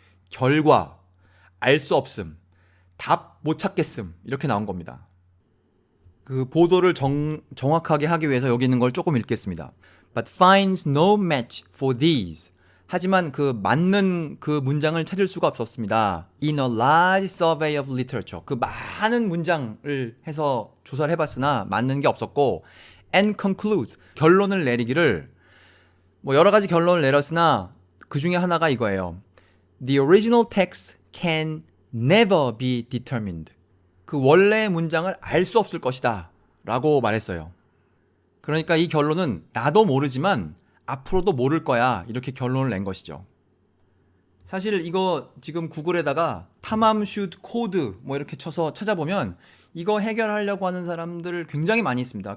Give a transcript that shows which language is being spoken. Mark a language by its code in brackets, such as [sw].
[ko] 결과, 알 수 없음, 답 못 찾겠음, 이렇게 나온 겁니다. 그 보도를 정확하게 하기 위해서 여기 있는 걸 조금 읽겠습니다. [en] But finds no match for these. [ko] 하지만 그 맞는 그 문장을 찾을 수가 없었습니다. [en] In a large survey of literature. [ko] 그 많은 문장을 해서 조사를 해봤으나 맞는 게 없었고, [en] and concludes. [ko] 결론을 내리기를, 뭐 여러 가지 결론을 내렸으나 그 중에 하나가 이거예요. [en] The original text can never be determined. [ko] 그 원래의 문장을 알 수 없을 것이다 라고 말했어요. 그러니까 이 결론은 나도 모르지만 앞으로도 모를 거야, 이렇게 결론을 낸 것이죠. 사실 이거 지금 구글에다가 탐함 슛 코드 뭐 이렇게 쳐서 찾아보면 이거 해결하려고 하는 사람들 굉장히 많이 있습니다.